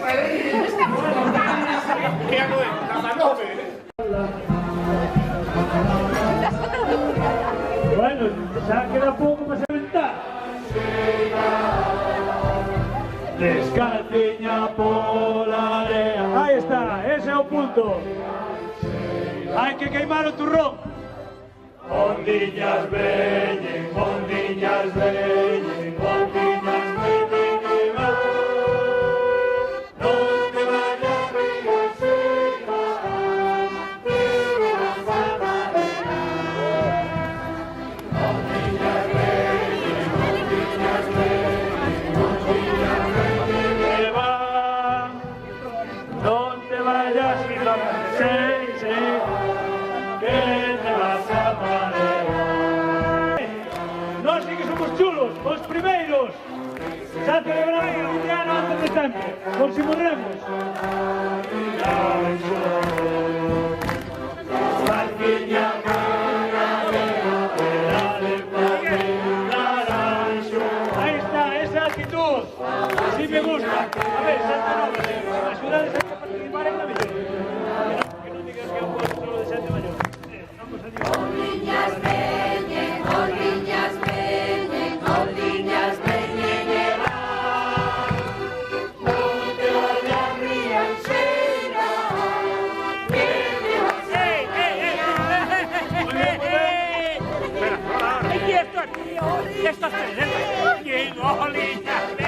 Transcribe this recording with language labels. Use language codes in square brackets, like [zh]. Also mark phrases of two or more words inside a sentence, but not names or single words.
[es] Bueno, ya queda poco para aventar. [gl] Descalciña pola area. [es] Ahí está, ese es el punto. Hay que queimar el turrón. [gl] Ondiñas veñen, ondiñas veñen, ondiñas veñen que va. Non te vayas riancera, pero vas a marear. Ondiñas veñen, ondiñas veñen, ondiñas veñen que va. Non te vayas riancera, que te vas a marear. Nós sí que somos chulos, os primeiros. Xa celebramos o indiano antes de tempo, por si morremos. [es] Ahí está, esa actitud. Así me gusta. A ver, Santa Nova, ayúdales a participar en la vida. Que no digas que es un pueblo solo de Santa Mayor. Vamos a Dios. [gl] Oldiñas veñen, oldiñas veñen, oldiñas veñen e van. Non te vayas rianxeira, que te vas a [es] Estas tres, ¿quién olita?